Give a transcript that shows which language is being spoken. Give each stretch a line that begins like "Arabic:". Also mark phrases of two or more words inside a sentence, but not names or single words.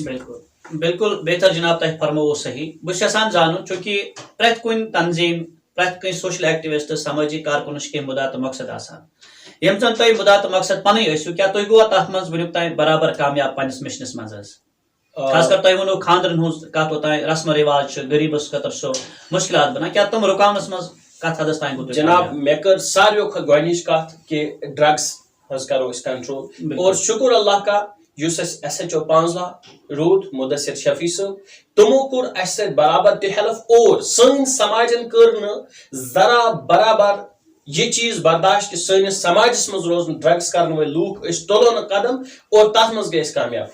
Kashmiri: بالکل بہتر جناب تۄہہِ فرمووُ صحیح. بہٕ چھُس یژھان زانُن چوٗنٛکہِ پرٛٮ۪تھ کُنہِ تنظیٖم پرٛٮ۪تھ کٲنٛسہِ سوشل ایکٹِوسٹ سمٲجی کارکُنس چھِ کینٛہہ مُدا تہٕ مقصد آسان یِم زن تۄہہِ مُدا تہٕ مقصد پنٕنۍ ٲسِو کیٛاہ تُہۍ گوٚوا تتھ منٛز وُنیُک تام برابر کامیاب پننِس مِشنس منٛز حظ خاص کر تۄہہِ ووٚنوُ خاندرن ہٕنٛز کتھ اوٚتانۍ رسم رواج چھِ غریٖبس خٲطرٕ سُہ مُشکلات بنان کیٛاہ تِم رُکاونس منٛز کتھ حدس تام گوٚو جناب مےٚ کٔر ساروِیو کھۄتہٕ گۄڈنِچ کتھ کہِ ڈرگس حظ کرو أسۍ کنٹرول اور شُکر اللہ کا یُس اسہِ SHO 15 روٗد مُدثر شفیع صٲب تِمو کوٚر اسہِ سۭتۍ برابر تہِ ہیلپ اور سٲنۍ سماجن کٔر نہٕ ذرا برابر یہِ چیٖز برداشت کہِ سٲنِس سماجس منٛز روز نہٕ ڈرگس کرن وٲلۍ لوٗکھ أسۍ تُلو نہٕ قدم اور تتھ منٛز گٔے أسۍ کامیاب.